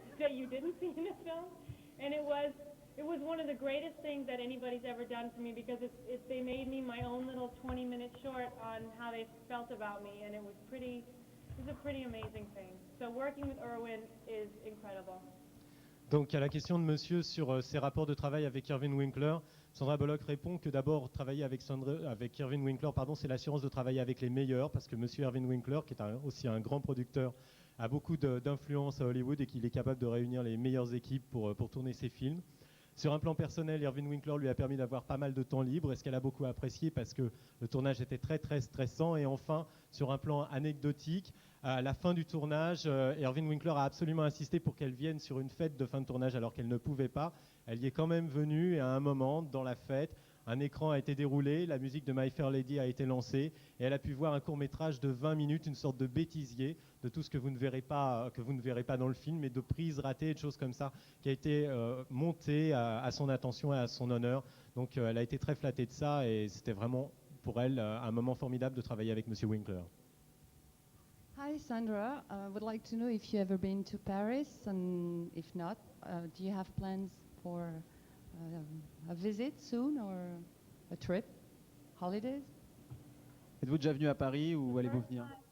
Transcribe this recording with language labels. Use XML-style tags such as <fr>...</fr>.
<en>that you didn't see in the film, and it was one of the greatest things that anybody's ever done for me because they made me my own little 20-minute short on how they felt about me, and it was a pretty amazing thing. So working with Irwin is incredible.</en> <fr>Donc à la question de monsieur sur ses rapports de travail avec Irving Winkler, Sandra Bullock répond que d'abord travailler avec Irving Winkler, c'est l'assurance de travailler avec les meilleurs, parce que monsieur Irving Winkler, qui est aussi un grand producteur, a beaucoup d'influence à Hollywood et qu'il est capable de réunir les meilleures équipes pour tourner ses films. Sur un plan personnel, Irving Winkler lui a permis d'avoir pas mal de temps libre, et ce qu'elle a beaucoup apprécié parce que le tournage était très très stressant. Et enfin, sur un plan anecdotique, à la fin du tournage, Irving Winkler a absolument insisté pour qu'elle vienne sur une fête de fin de tournage alors qu'elle ne pouvait pas. Elle y est quand même venue et à un moment, dans la fête, un écran a été déroulé, la musique de My Fair Lady a été lancée et elle a pu voir un court-métrage de 20 minutes, une sorte de bêtisier de tout ce que vous ne verrez pas dans le film, mais de prises ratées et de choses comme ça, qui a été monté à son attention et à son honneur. Donc elle a été très flattée de ça et c'était vraiment pour elle un moment formidable de travailler avec Monsieur Winkler.</fr> <en>Hi Sandra, would like to know if you've ever been to Paris, and if not, do you have plans for a visit soon or a trip, holidays?</en> <fr>Êtes-vous déjà venu à Paris ou allez-vous venir?</fr>